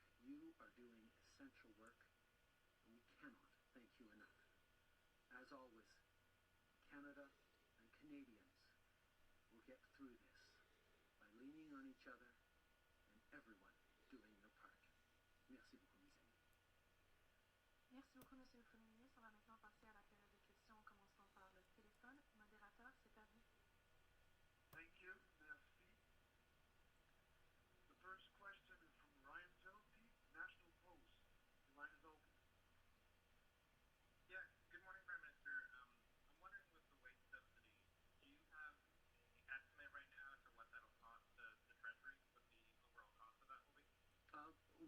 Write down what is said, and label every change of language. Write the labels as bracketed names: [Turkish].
[English] You are doing essential work, and we cannot thank you enough. As always, Canada and Canadians will get through this by leaning on each other and everyone doing their part. [French] Merci beaucoup, mes amis. Merci beaucoup, Monsieur le Premier ministre. On va maintenant passer à la période de questions, commençant par le téléphone. Modérateur, c'est à vous. [English] Thank you. [French] Merci. [English] The first question is from Ryan Zelty, National Post. The line is open. Yeah, good morning, Prime Minister. I'm wondering with the wage subsidy, do you have an estimate right now as to what that'll cost the Treasury, what the overall cost of that will be?